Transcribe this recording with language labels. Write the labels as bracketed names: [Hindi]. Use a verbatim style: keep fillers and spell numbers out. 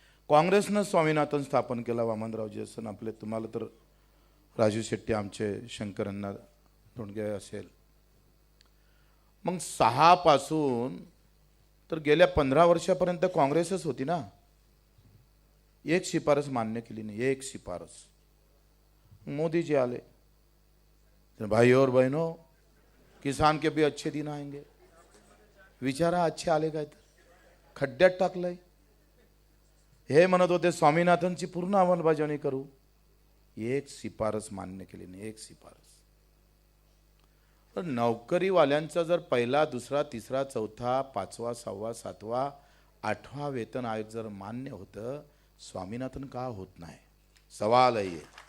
[Marathi] काँग्रेसनं स्वामीनाथन स्थापन केला. वामनरावजी असन आपले, तुम्हाला तर राजू शेट्टी आमचे, शंकरांना धोंडगे असेल. मग सहापासून तर गेल्या पंधरा वर्षापर्यंत काँग्रेसच होती ना. एक शिफारस मान्य केली नाही, एक शिफारस. मोदीजी आले, [Hindi] भाई और बहनों किसान के भी अच्छे दिन आएंगे. [Marathi] विचारा अच्छे आले काय, तर खड्ड्यात टाकलंय. हे म्हणत होते स्वामीनाथनची पूर्ण अंमलबजावणी करू, एक शिफारस मान्य केली नाही, एक शिफारस. तर नोकरीवाल्यांचा जर पहिला, दुसरा, तिसरा, चौथा, पाचवा, सहावा, सातवा, आठवा वेतन आयोग जर मान्य होतं, स्वामीनाथन का होत नाही? सवाल आहे.